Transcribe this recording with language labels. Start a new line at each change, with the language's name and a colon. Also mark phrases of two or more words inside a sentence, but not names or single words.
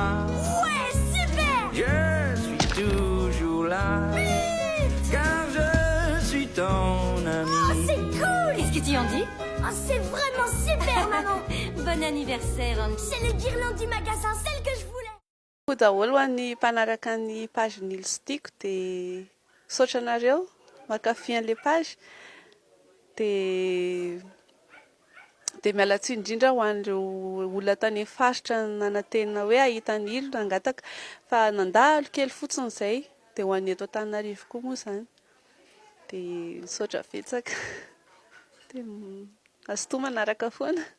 French: Ouais, super. je suis toujours là, car je suis ton Oh, ami. c'est cool. Qu'est-ce que tu en dis? Oh, c'est vraiment super, maman. Bon anniversaire, Andy. C'est les guirlandes du magasin, celle que je voulais.
Malagasy: daholo ho an'ny mpanaraka ny page nilo sy tiako dia saotra anareo makafy an'ilay page dia mialatsy indrindra ho an'ireo olona tany faritra nanantena hoe ahita ny ilo nangataka fa nandalo kely fotsiny izay dia ho an'ny eto Antananarivo koa moa izany dia saotra betsaka dia azo manaraka foana.